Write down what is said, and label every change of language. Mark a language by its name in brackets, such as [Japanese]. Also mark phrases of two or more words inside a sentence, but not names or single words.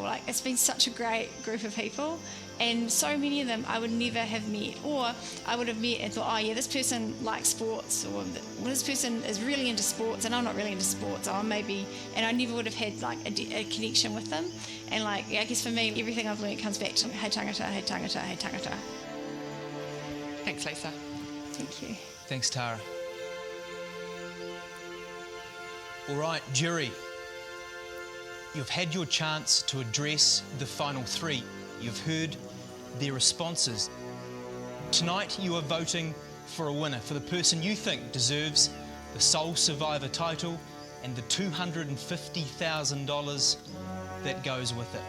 [English] Like, it's been such a great group of people, and so many of them I would never have met, or I would have met and thought, oh yeah, this person likes sports, or this person is really into sports and I'm not really into sports, or maybe, and I never would have had like a connection with them. And like, I guess for me, everything I've learned comes back to [Māori] hei tangata, hei tangata, hei tangata. [English] Thanks, Lisa. Thank you. Thanks, Tara. All right, jury. You've had your chance to address the final three. You've heard their responses. Tonight you are voting for a winner, for the person you think deserves the sole survivor title and the $250,000 that goes with it.